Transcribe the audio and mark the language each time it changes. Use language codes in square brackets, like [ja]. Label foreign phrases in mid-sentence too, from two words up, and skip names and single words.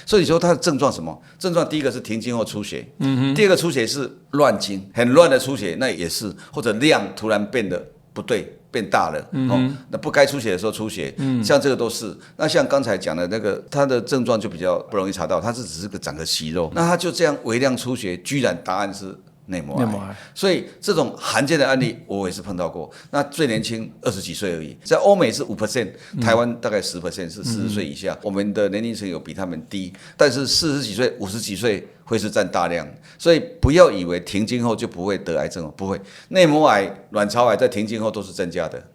[zh] 所以說她的症狀什麼？症狀第一個是停經後出血，第二個出血是亂經，很亂的出血，那也是，或者量突然變得不對。變大了，那不該出血的時候出血，像這個都是。那像剛才講的那個，他的症狀就比較不容易查到，他是只是個長個息肉，那他就這樣微量出血，居然答案是內膜癌。所以這種罕見的案例我也是碰到過。那最年輕20幾歲而已，在歐美是5%，台灣大概10%是40歲以下，我們的年齡層有比他們低，但是40幾歲、50幾歲會是佔大量，所以不要以為停經後就不會得癌症，不會，內膜癌、卵巢癌在停經後都是增加的。